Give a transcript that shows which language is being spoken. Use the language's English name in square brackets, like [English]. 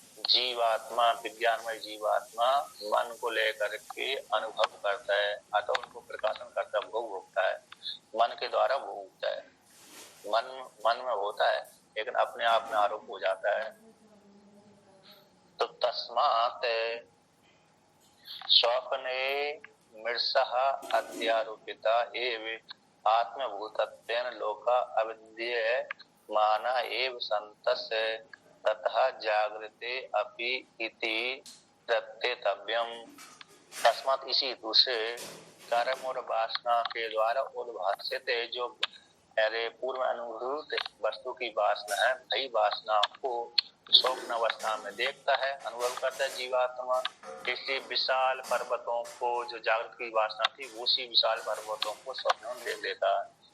[Hindi] जीवात्मा, विज्ञानमय जीवात्मा मन को लेकर के अनुभव करता है अथवा उनको प्रकाशन करता है, भोग भोगता है, मन के द्वारा भोगता है। मन में होता है लेकिन अपने आप में आरोप हो जाता है। तो तस्मात [Sanskrit] स्वप्ने मृषः अध्यारोपिता एव आत्मभूतत्वेन लोका अविद्यमान एव सन्तस्य ततः जागृते अपि इति प्रत्येतव्यम्। [Hindi] तस्मात् इसी हेतु से कर्म और वासना के द्वारा उद्भासित जो पूर्व अनुभूत वस्तु की वासना है, वही वासना को स्वप्न अवस्था में देखता है, अनुभव करता है जीवात्मा। इसलिए विशाल पर्वतों को जो जागृत की वासना थी, उसी विशाल पर्वतों को स्वप्न में देख लेता है।